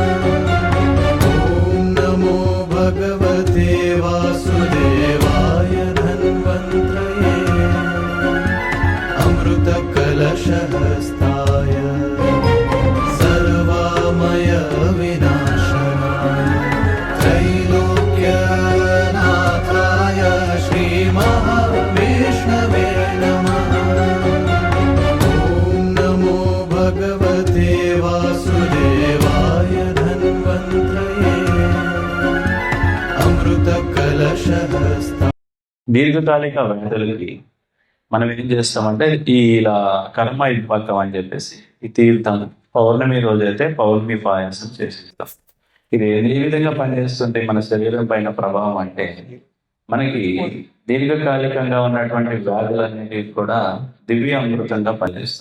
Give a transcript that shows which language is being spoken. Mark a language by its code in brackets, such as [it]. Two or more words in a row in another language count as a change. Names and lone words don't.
[sa] ॐ नमो भगवते वासुदेवाय धन्वन्त्रये अमृतकलशहस्ताय सर्वामय विनाशनाय त्रैलोक्यनाथाय श्रीमहाविष्णवे नमः। ॐ नमो भगवते वासुदेवाय धन्वन्त्रये अमृतकलशहस्ताय। [te] దీర్ఘకాలిక వ్యాధులకి మనం ఏం చేస్తామంటే ఇలా కర్మ ఇద్భాగం అని చెప్పేసి ఈ తీర్థం పౌర్ణమి రోజైతే పౌర్ణమి పాయాసం చేసిస్తాం. ఇది ఏ విధంగా పనిచేస్తుంటే మన శరీరం పైన ప్రభావం అంటే మనకి దీర్ఘకాలికంగా ఉన్నటువంటి వ్యాధులన్నిటికీ కూడా దివ్య అమృతంగా పనిచేస్తుంది.